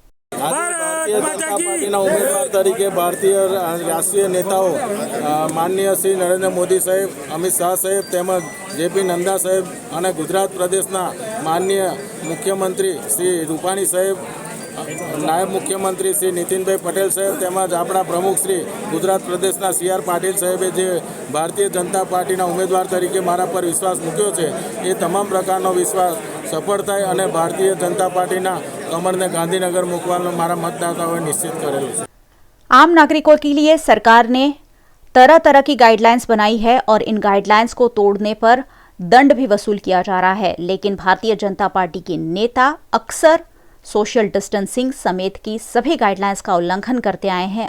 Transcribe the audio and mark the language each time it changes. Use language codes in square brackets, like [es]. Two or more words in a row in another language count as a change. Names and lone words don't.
[gu] ભારતીય જનતા પાર્ટીના ઉમ્મીદવાર તરીકે ભારતીય રાષ્ટ્રીય નેતાઓં માનનીય શ્રી નરેન્દ્ર મોદી સાહેબ, અમિત શાહ સાહેબ તેમજ જેપી નડ્ડા સાહેબ ઔર ગુજરાત પ્રદેશના માનનીય મુખ્યમંત્રી શ્રી રૂપાણી સાહેબ, નાયબ મુખ્યમંત્રી શ્રી નીતિનભાઈ પટેલ સાહેબ તેમજ અપના પ્રમુખ શ્રી ગુજરાત પ્રદેશના સીઆર પાટીલ સાહેબે જે ભારતીય જનતા પાર્ટીના ઉમ્મીદવાર તરીકે મારા પર વિશ્વાસ મૂક્યો છે, એ તમામ પ્રકારનો વિશ્વાસ સફળ થાય અને ભારતીય જનતા પાર્ટીના કમરને ગાંધીનગર મૂકવાનો મારા મતદાતાઓએ નિશ્ચિત કરેલો છે। [hi] आम नागरिकों के लिए सरकार ने तरह तरह की गाइडलाइंस बनाई है और इन गाइडलाइंस को तोड़ने पर दंड भी वसूल किया जा रहा है, लेकिन भारतीय जनता पार्टी के नेता अक्सर [en] social distancing [hi] समेत की सभी गाइडलाइंस का उल्लंघन करते आए हैं।